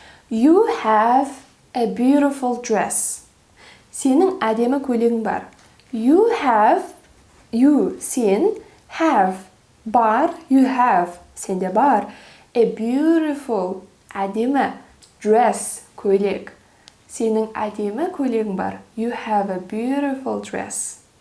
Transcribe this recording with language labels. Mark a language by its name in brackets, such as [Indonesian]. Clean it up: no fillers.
[English] You have a beautiful dress. [Kazakh] Сенің әдемі көйлегің бар. [English] You have, you, сен, have, бар, you have, [Kazakh] сенде бар. [English] A beautiful, әдемі, dress, көйлек. [Kazakh] Сенің әдемі көйлегің бар. [English] You have a beautiful dress.